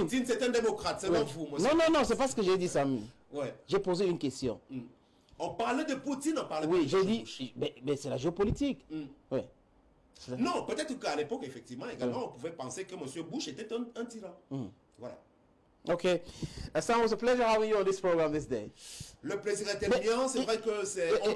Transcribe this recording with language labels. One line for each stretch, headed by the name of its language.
French: Poutine, c'est un démocrate, c'est pas vous. Non, c'est pas ce que j'ai dit, Samy. Ouais. J'ai posé une question. On parlait de Poutine, on parlait de Oui, j'ai dit, mais c'est la géopolitique. Ouais. Non, peut-être qu'à l'époque, effectivement, également, on pouvait penser que M. Bush était un tyran. Voilà.
English: Okay. Sam, it was a pleasure having you on this program this day.
French: Le plaisir était bien, c'est vrai que c'est